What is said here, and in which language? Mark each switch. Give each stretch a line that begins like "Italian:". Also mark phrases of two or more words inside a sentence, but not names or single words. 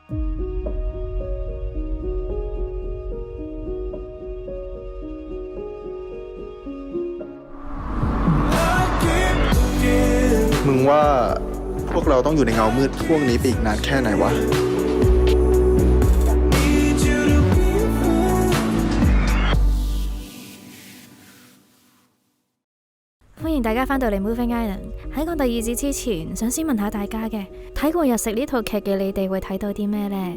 Thai: มึงว่าพวกเราต้องอยู่ในเงามืดพวกนี้ไปอีกนานแค่ไหนวะ
Cantonese: 歡迎大家返到嚟 Moving Island。喺講第二節之前，想先問下大家嘅，睇過《日食》呢套劇嘅你哋會睇到啲咩呢？